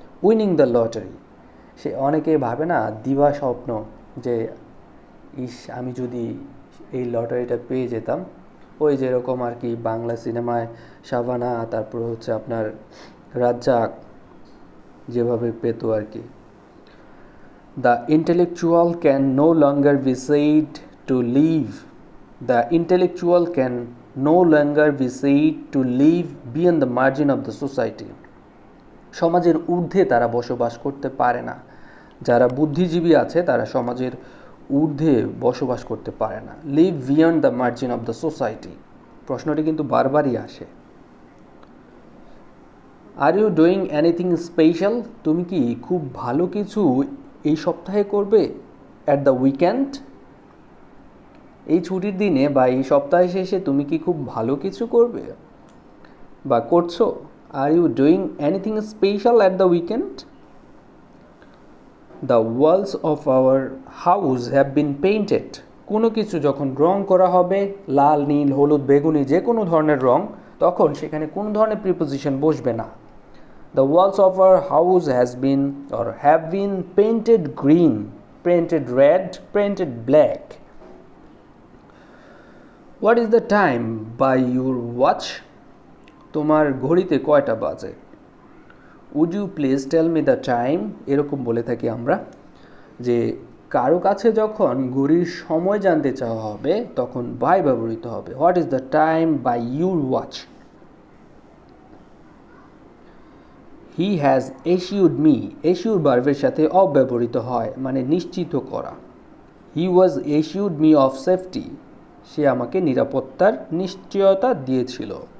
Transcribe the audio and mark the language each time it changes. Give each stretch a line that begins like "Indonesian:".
Bangla: Winning the lottery, সে অনেকে ভাবে না দিবা স্বপ্ন যে আমি যদি এই লটারিটা পেয়ে যেতাম, ওই যেরকম আর কি বাংলা সিনেমায় শাবানা, তারপর হচ্ছে আপনার রাজ্জাক যেভাবে পেত আর কি।
English: The intellectual can no longer be said to live. The intellectual can no longer be said to live beyond the margin of the society.
Bangla: সমাজের ঊর্ধ্বে তারা বসবাস করতে পারে না। যারা বুদ্ধিজীবী আছে তারা সমাজের ঊর্ধ্বে বসবাস করতে পারে না।
English: live beyond the margin of the society,
Bangla: প্রশ্নটি কিন্তু বারবারই আসে।
English: are you doing anything special,
Bangla: তুমি কি খুব ভালো কিছু এই সপ্তাহে করবে?
English: at the weekend,
Bangla: এই ছুটির দিনে বা এই সপ্তাহে শেষে তুমি কি খুব ভালো কিছু করবে বা করছো?
English: Are you doing anything special at the weekend? The walls of our house have been painted,
Bangla: কোনো কিছু যখন রং করা হবে, লাল, নীল, হলুদ, বেগুনি, যে কোনো ধরনের রং, তখন সেখানে কোনো ধরনের প্রিপোজিশন বসবে না।
English: The walls of our house have been painted green, painted red, painted black. What is the time by your watch?
Bangla: তোমার ঘড়িতে কয়টা বাজে?
English: Would you please tell me the time?
Bangla: এরকম বলে থাকি আমরা যে কারো কাছে যখন ঘড়ির সময় জানতে চাওয়া হবে তখন by ব্যবহৃত হবে।
English: What is the time by your watch? He has assured me,
Bangla: এশিউর ভার্বের সাথে অফ ব্যবহৃত হয়, মানে নিশ্চিত করা।
English: he was assured me of safety,
Bangla: সে আমাকে নিরাপত্তার নিশ্চয়তা দিয়েছিল।